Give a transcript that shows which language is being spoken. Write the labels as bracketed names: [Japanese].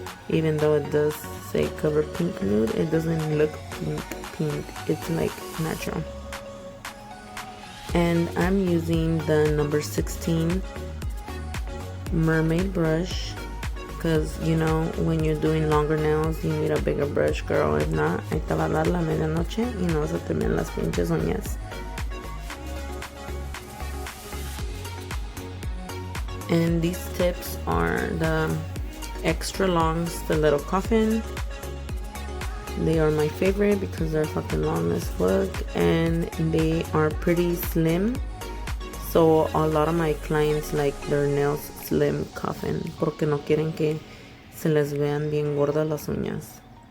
[English] Even though it does say Cover Pink Nude, it doesn't look pink. It's like natural. And I'm using the number 16 mermaid brush, because you know, when you're doing longer nails you need a bigger brush, girl. If not, [Spanish] ahí te va a dar la medianoche y no se te ven las pinches uñas. [English] And these tips are the extra longs, the little coffin. They are my favorite because they're fucking long as fuck, and they are pretty slim. So a lot of my clients like their nails slim coffin [Spanish] porque no quieren que se les vean bien gordas las uñas.